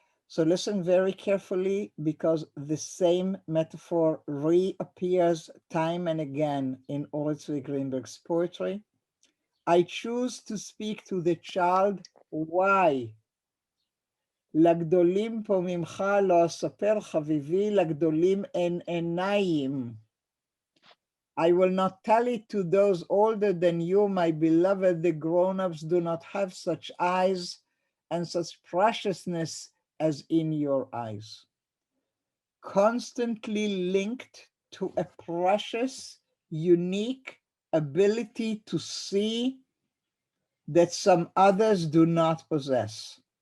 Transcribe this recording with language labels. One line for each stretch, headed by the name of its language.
English: So listen very carefully, because the same metaphor reappears time and again in Uri Zvi Greenberg's poetry. I choose to speak to the child. Why?
Hebrew: לגדולים פה ממך לא אספר חביבי, לגדולים אין עיניים.
English: I will not tell it to those older than you, my beloved. The grown-ups do not have such eyes and such preciousness as in your eyes. Constantly linked to a precious, unique ability to see that some others do not possess.